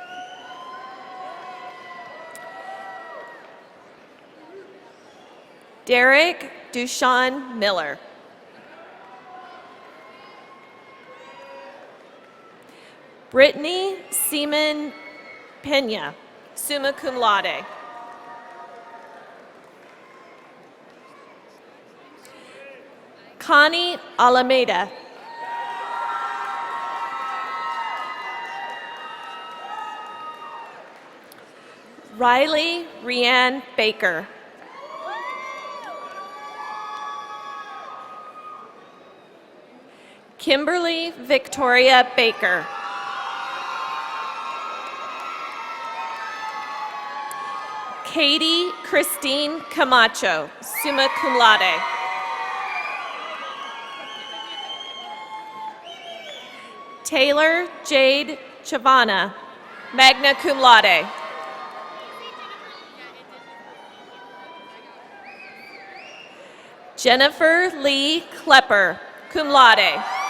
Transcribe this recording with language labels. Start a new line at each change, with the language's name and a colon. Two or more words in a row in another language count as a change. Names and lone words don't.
English: Derek Dushan Miller. Brittany Seaman Pena,
Latin: summa cum laude.
English: Connie Alameda. Riley Rianne Baker. Kimberly Victoria Baker. Katy Christine Camacho,
Latin: summa cum laude.
English: Taylor Jade Chavana,
Latin: magna cum laude.
English: Jennifer Lee Klepper,
Latin: cum laude.